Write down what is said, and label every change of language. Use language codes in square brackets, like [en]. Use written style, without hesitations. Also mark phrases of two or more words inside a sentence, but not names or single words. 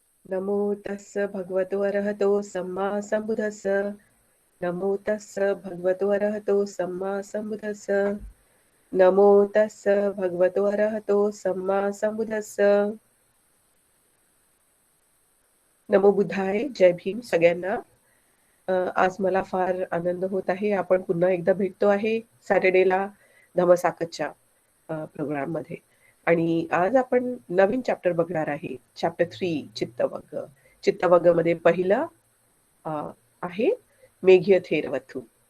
[pi] नमो तस्य भगवतो अरहतो सम्मा सम्बुद्धस्स नमो तस्य भगवतो अरहतो सम्मा सम्बुद्धस्स नमो तस्य भगवतो अरहतो सम्मा सम्बुद्धस्स नमो बुद्धाय. [mr] जय भीम सगळ्यांना. आज मला फार आनंद होत आहे. आपण पुन्हा एकदा भेटतो आहे सॅटर्डेला धम्मसाकतच्या प्रोग्राममध्ये. आणि आज आपण नवीन चॅप्टर बघणार आहे. चॅप्टर 3 चित्तवग्ग. चित्तवग्गमध्ये पहिलं अ, आहे मेघीय थेरवथू.